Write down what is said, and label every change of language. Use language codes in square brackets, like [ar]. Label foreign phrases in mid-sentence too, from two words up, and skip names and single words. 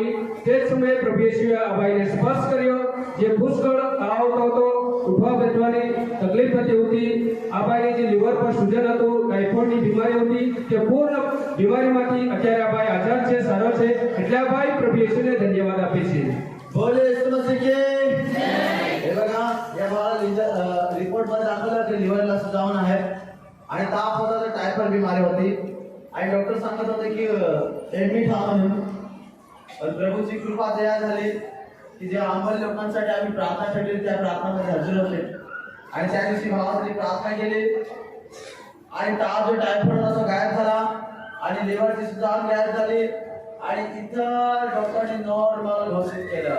[gu] તે જ સમયે પ્રભુ યેશુએ આ ભાઈને સ્પર્શ કર્યો. જે પુષ્કળ તાવ આવતો હતો, ઉઠવા બેસવાની તકલીફ થતી હતી, આ ભાઈને જે લીવર પર સૂજન હતું, ટાઇફોઇડની બીમારી હતી, તે પૂર્ણ બીમારીમાંથી અત્યારે આ ભાઈ આઝાદ છે, સારો છે. એટલે આ ભાઈ પ્રભુ યેશુને ધન્યવાદ આપે છે. [mr] बोले येशू मसीह की हे बघा या भावाला रिपोर्ट मध्ये दाखवलं की लिव्हरला सुजावून आहे आणि ताप होता, तर टायफॉइड बीमारी होती आणि डॉक्टर सांगत होते की एडमिट व्हा म्हणून. पण प्रभूची कृपा दया झाली की जे आंबोली लोकांसाठी आम्ही प्रार्थना ठेवली त्या प्रार्थनामध्ये हजर होते आणि त्या दिवशी भावासाठी प्रार्थना केली आणि ताप जो टायफॉइड होता तो गायब झाला आणि लिव्हरची सुजावून गायब झाली आणि इथं डॉक्टरने नॉर्मल घोषित केलं.